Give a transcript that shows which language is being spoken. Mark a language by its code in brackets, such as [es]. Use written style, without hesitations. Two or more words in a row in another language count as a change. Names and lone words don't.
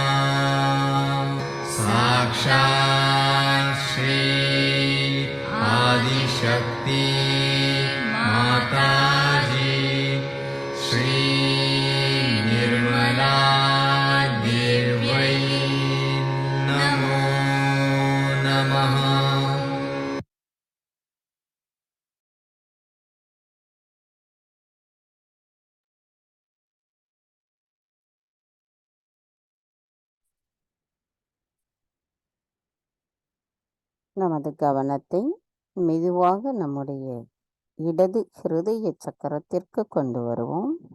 [sa] साक्षात् श्री आदिशक्ति माताजी श्री निर्मला देव्यै नमो नमः। [ta] நமது கவனத்தை மெதுவாக நம்முடைய இடது ஹிருதய சக்கரத்திற்கு கொண்டு வருவோம்.